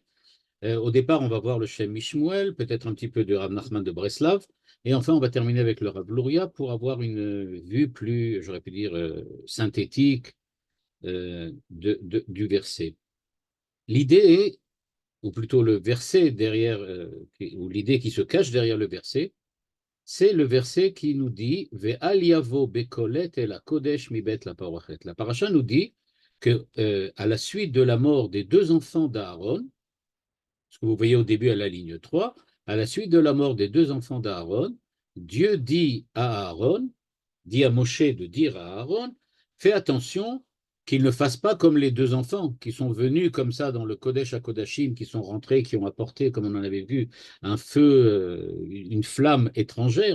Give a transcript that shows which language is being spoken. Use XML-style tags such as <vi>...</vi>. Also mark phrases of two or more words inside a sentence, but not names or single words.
<fr>Au départ, on va voir le Shem Mishmuel, peut-être un petit peu de Rav Nachman de Breslav, et enfin, on va terminer avec le Rav Luria pour avoir une vue plus, j'aurais pu dire, synthétique du verset. L'idée, ou plutôt le verset derrière, ou l'idée qui se cache derrière le verset, c'est le verset qui nous dit</fr> <he>Ve'al yavo bekolet el hakodesh mibet la parachet.</he> <fr>La paracha nous dit que à la suite de la mort des deux enfants d'Aaron, ce que vous voyez au début à la ligne 3, à la suite de la mort des deux enfants d'Aaron, Dieu dit à Aaron, dit à Moshe de dire à Aaron, fais attention qu'il ne fasse pas comme les deux enfants qui sont venus comme ça dans le Kodesh à Kodashim, qui sont rentrés, qui ont apporté, comme on en avait vu, un feu, une flamme étrangère.</fr>